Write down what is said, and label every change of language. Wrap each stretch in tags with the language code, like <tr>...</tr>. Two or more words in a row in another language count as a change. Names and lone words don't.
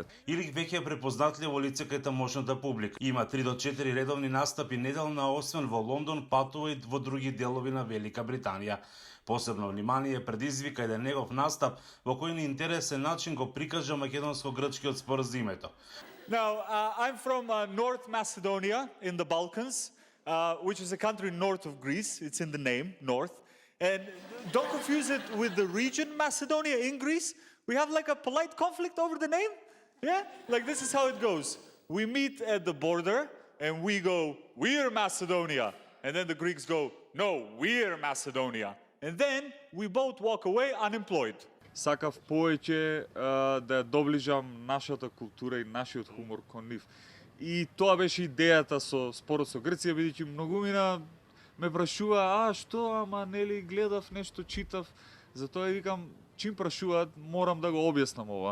<mk>Илик веќе е препознатливо лице кај тамошната публика. Има 3 до 4 редовни настапи неделно, освен во Лондон, патува и во други делови на Велика Британија. Посебно внимание предизвика еден негов настап во кој на интересен начин го прикажа македонско-грчкиот споразумето.</mk> <en>Now, I'm from North Macedonia in the Balkans, which is a country north of Greece. It's in the name, North. And don't confuse it with the region Macedonia in Greece. We have like a polite conflict over the name. Yeah? Like this is how it goes. We meet at the border and we go, we're Macedonia. And then the Greeks go, no, we're Macedonia. And then we both walk away unemployed.</en> <mk>Сакав повеќе да ја доближам нашата култура и нашиот хумор кон нив. И тоа беше идејата со спорот со Грција, бидејќи многумина ме прашува, што, ама нели гледав нешто, читав, затоа викам, чим прашуваат, морам да го објаснам ова.</mk>